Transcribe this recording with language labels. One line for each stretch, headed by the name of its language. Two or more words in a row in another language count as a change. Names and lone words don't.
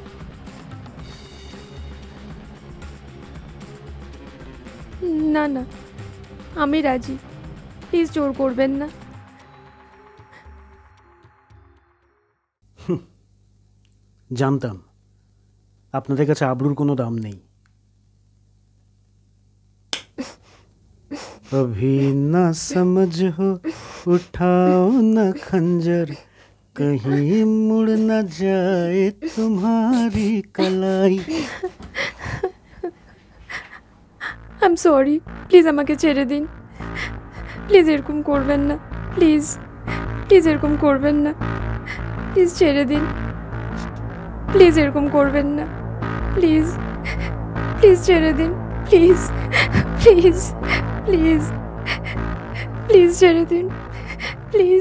Bangla: না না, আমি রাজি, প্লিজ জোর করবেন না। জানতাম আপনাদের কাছে আবরুর কোনো দাম নেই।
Hindi: अभी ना समझ हो उठाओ ना खंजर, कहीं मुड़ ना जाए तुम्हारी कलाई।
English: I am sorry,
Bangla: প্লিজ আমাকে ছেড়ে দিন। প্লিজ এরকম করবেন না, প্লিজ প্লিজ এরকম করবেন না, প্লিজ ছেড়ে দিন। প্লিজ এরকম করবেন না, প্লিজ প্লিজ ছেড়ে দিন, প্লিজ প্লিজ প্লিজ প্লিজ ছেড়ে দিন, প্লিজ।